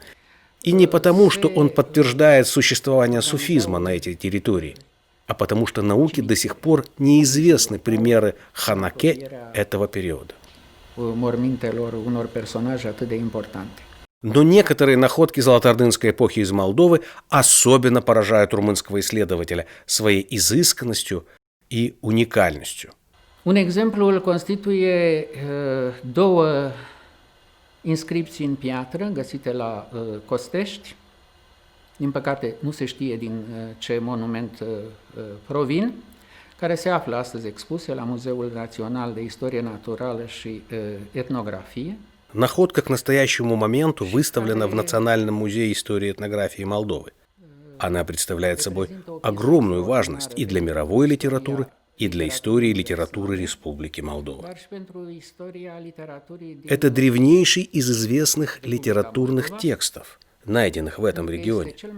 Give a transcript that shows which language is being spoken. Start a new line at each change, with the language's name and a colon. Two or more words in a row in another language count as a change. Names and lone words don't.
Russian: И не потому, что он подтверждает существование суфизма на этой территории, а потому что науке до сих пор неизвестны примеры ханаке этого периода. Но некоторые находки золотоордынской эпохи из Молдовы особенно поражают румынского исследователя своей изысканностью и уникальностью.
Romanian: Un exemplu îl constituie două inscripții în piatră găsite la Costești. Din păcate, nu se știe din ce monument provin, care se află astăzi expuse la Muzeul Național de Istorie Naturală și Etnografie.
Russian: Находка к настоящему моменту выставлена в Национальном музее истории и этнографии Молдовы. Она представляет собой огромную важность и для мировой литературы, и для истории и литературы Республики Молдова. Это древнейший из известных литературных текстов, найденных в этом регионе.